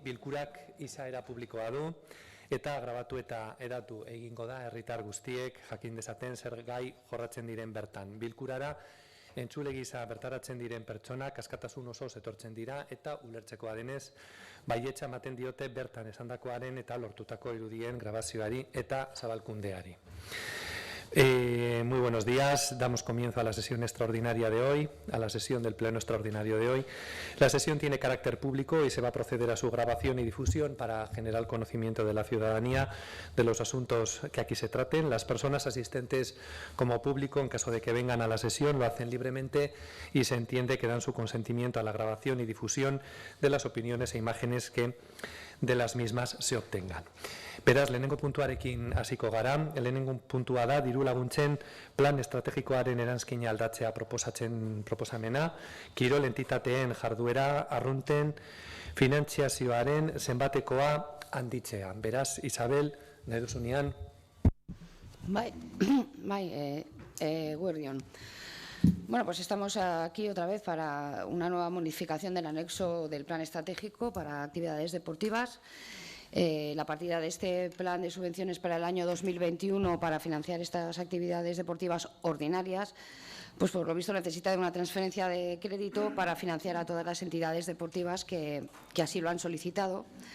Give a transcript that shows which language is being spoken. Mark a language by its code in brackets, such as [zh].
[eu] Bilkurak izaera publikoa du eta grabatu eta hedatu egingo da herritar guztiek jakin dezaten zer gai jorratzen diren bertan. Bilkurara entzule gisa bertaratzen diren pertsonak askatasun osoz etortzen dira eta ulertzekoa denez baietza ematen diote bertan esandakoaren eta lortutako irudien grabazioari eta zabalkundeari. [es] Muy buenos días, damos comienzo a la sesión extraordinaria de hoy, a la sesión del pleno extraordinario de hoy. La sesión tiene carácter público y se va a proceder a su grabación y difusión para generar conocimiento de la ciudadanía de los asuntos que aquí se traten. Las personas asistentes como público, en caso de que vengan a la sesión, lo hacen libremente y se entiende que dan su consentimiento a la grabación y difusión de las opiniones e imágenes que de las mismas se obtengan. [eu] Beraz, lehenengo puntuarekin hasiko gara. Lehenengo puntua da diru laguntzen plan estrategikoaren eranskina aldatzea proposamena, kirol entitateen jarduera arrunten finantziazioaren zenbatekoa handitzea. Beraz, Isabel, nahi duzunean? Eguerdion. [es] Bueno, pues estamos aquí otra vez para una nueva modificación del anexo del plan estratégico para actividades deportivas. La partida de este plan de subvenciones para el año 2021 para financiar estas actividades deportivas ordinarias, pues por lo visto necesita de una transferencia de crédito para financiar a todas las entidades deportivas que así lo han solicitado.